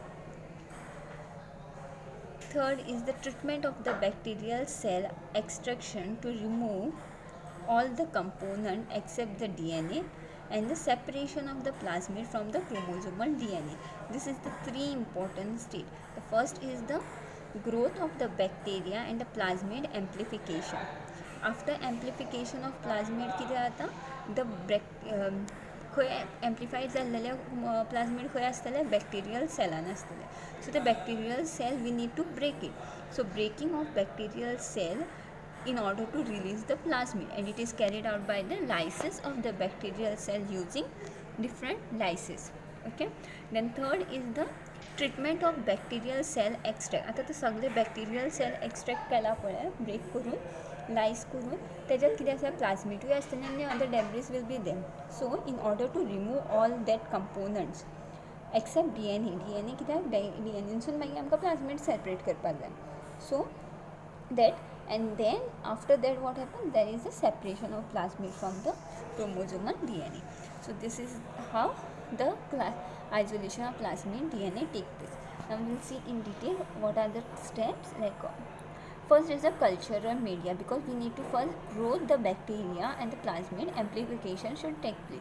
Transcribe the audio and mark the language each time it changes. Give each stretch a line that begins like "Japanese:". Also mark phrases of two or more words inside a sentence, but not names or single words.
English: Third is the treatment of the bacterial cell extraction to remove all the component except the DNA, and the separation of the plasmid from the chromosomal DNA. This is the 3 important stage. The first is the growth of the bacteria and the plasmid amplification. After amplification of plasmid
Konkani: कितें जाता,
English: the
Konkani: खंय एम्प्लिफायड जाल्लेले प्लाज्मीड खंय आसतले, बॅक्टेरियल सेलान आसतले.
English: सो the bacterial cell we need to break it. So breaking of bacterial cell in order to release the plasmid, and it is carried out by the lysis of the bacterial cell using different lysis. Okay, then third is the treatment of bacterial cell extract.
Konkani: आता ते सगळे
English: bacterial cell extract
Konkani: केला पळय, break करून lyse करून त्याच्यात कितें आसा, प्लाज्मिडूय आसतले आनी
English: other debris will be there. So in order to remove all that components except DNA
Konkani: कित्याक DNA मागीर आमकां प्लाज्मिड सेपरेट करपाक जाय.
English: So that, and then after that what happens, there is a separation of plasmid from the chromosomal DNA. So this is how the isolation of plasmid DNA takes place. Now we will see in detail what are the steps. Like first is the cultural media, because we need to first grow the bacteria and the plasmid amplification should take place.